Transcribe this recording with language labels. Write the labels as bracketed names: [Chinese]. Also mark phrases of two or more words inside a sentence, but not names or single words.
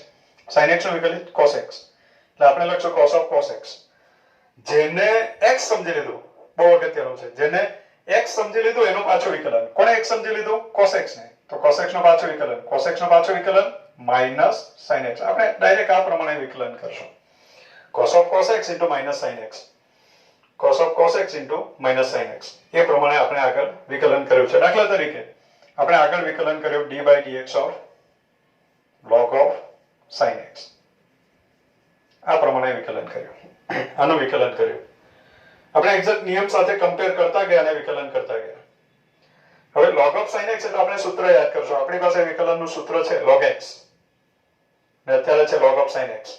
[Gujarati] sin x નું વિકલિત cos x. એટલે આપણે લખશું [English] cos of cos x. [Gujarati] જેને x સમજી લીધું, બહુ અગત્યનું છે, જેને x સમજી લીધું એનું પાછું વિકલન. કોણે x સમજી લીધું? cos x ને. તો cos x નું પાછું વિકલન, cos x નું પાછું વિકલન [English] minus sin x. [Gujarati] આપણે ડાયરેક્ટ આ પ્રમાણે વિકલન કરશું, [English] cos of cos x into minus sin x. cos of cos x into minus sin x. [Gujarati] એ પ્રમાણે આપણે આગળ વિકલન કર્યું છે. દાખલા તરીકે આપણે આગળ વિકલન કર્યું [English] d by dx of log of sin x. [Gujarati] આ પ્રમાણે વિકલન કર્યું, આનું વિકલન કર્યું. આપણે એક્ઝેક્ટ નિયમ સાથે કમ્પેર કરતા ગયા અને વિકલન કરતા ગયા. હવે [English] log of sin x [Gujarati] એટલે આપણે સૂત્ર યાદ કરશું. આપણી પાસે વિકલનનું સૂત્ર છે log x ને અત્યારે છે [English] log of sin x.